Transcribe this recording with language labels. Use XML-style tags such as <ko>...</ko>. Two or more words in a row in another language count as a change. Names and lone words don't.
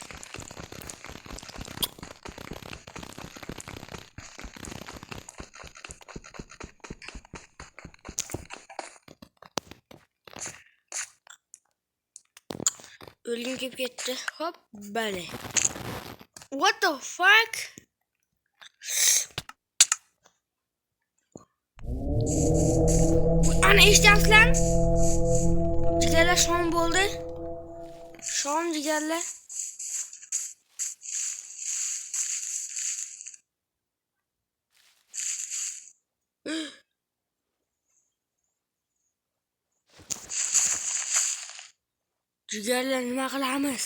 <uz>O'lgim kelib ketdi. Hop, bale.</uz> <en>What the fuck?</en> <uz>Ana eshityapsizlarmi? Jigarlar shom bo'ldi. Shom jigarlar. Jigarlar nima qilamiz?</uz>